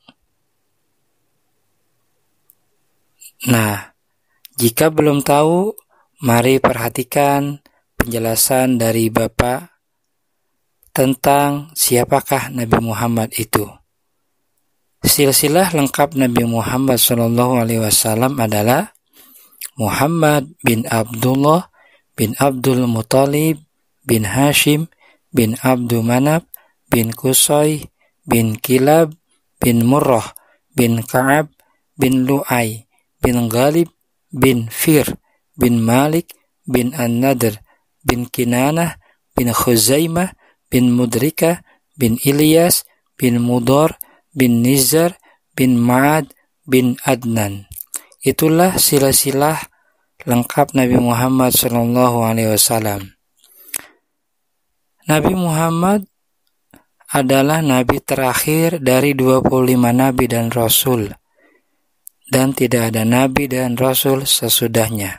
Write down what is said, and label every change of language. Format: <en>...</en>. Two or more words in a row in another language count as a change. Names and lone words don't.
<id>Nah, jika belum tahu, mari perhatikan penjelasan dari Bapak tentang siapakah Nabi Muhammad itu. Silsilah lengkap Nabi Muhammad SAW adalah Muhammad bin Abdullah bin Abdul Muttalib bin Hashim bin Abdul Manaf bin Qusay bin Kilab bin Murrah bin Ka'ab bin Lu'ay bin Ghalib bin Fir bin Malik bin An-Nadr bin Kinanah bin Khuzaimah bin Mudrika bin Ilyas bin Mudar bin Nizar bin Ma'ad bin Adnan. Itulah silsilah lengkap Nabi Muhammad SAW. Nabi Muhammad adalah nabi terakhir dari 25 nabi dan rasul, dan tidak ada nabi dan rasul sesudahnya.</id>